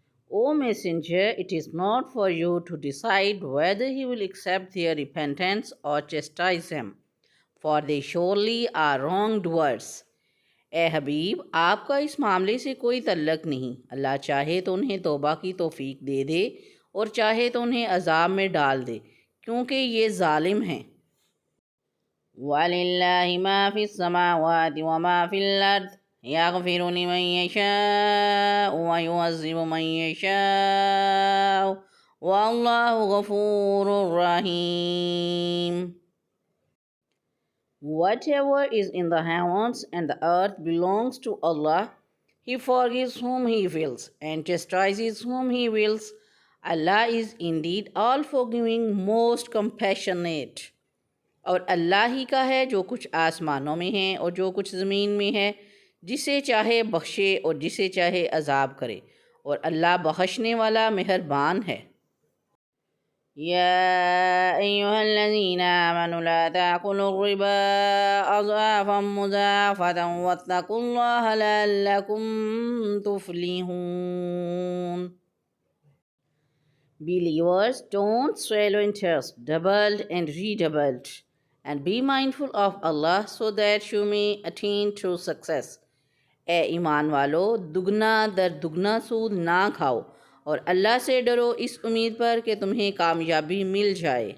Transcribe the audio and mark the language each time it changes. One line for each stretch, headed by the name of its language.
English: O Messenger, it is not for you to decide whether he will accept their repentance or chastise them, for they surely are wrongdoers.
Urdu: اے حبیب، آپ کا اس معاملے سے کوئی تعلق نہیں، اللہ چاہے تو انہیں توبہ کی توفیق دے دے اور چاہے تو انہیں عذاب میں ڈال دے، کیونکہ یہ ظالم ہیں۔
Arabic: وَلِلَّهِ مَا فِي السَّمَاوَاتِ وَمَا فِي الْأَرْضِ يَغْفِرُ لِمَن يَشَاءُ وَيُعَذِّبُ مَن يَشَاءُ وَاللَّهُ غَفُورٌ رَحِيمٌ.
English: Whatever is in the heavens and the earth belongs to Allah. He forgives whom He wills and chastises whom He wills. Allah is indeed all forgiving, most compassionate.
Urdu: اور اللہ ہی کا ہے جو کچھ آسمانوں میں ہے اور جو کچھ زمین میں ہے، جسے چاہے بخشے اور جسے چاہے عذاب کرے، اور اللہ بخشنے والا مہربان ہے۔
Arabic: يا أيها الذين آمنوا لا تأكلوا الربا أضعافا مضاعفة واتقوا الله لعلكم تفلحون.
English: Believers, don't swallow interest doubled and redoubled, and be mindful of Allah so that you may attain true success.
Urdu: اے ایمان والو، دگنا در دگنا سود نہ کھاؤ اور اللہ سے ڈرو اس امید پر کہ تمہیں کامیابی مل جائے۔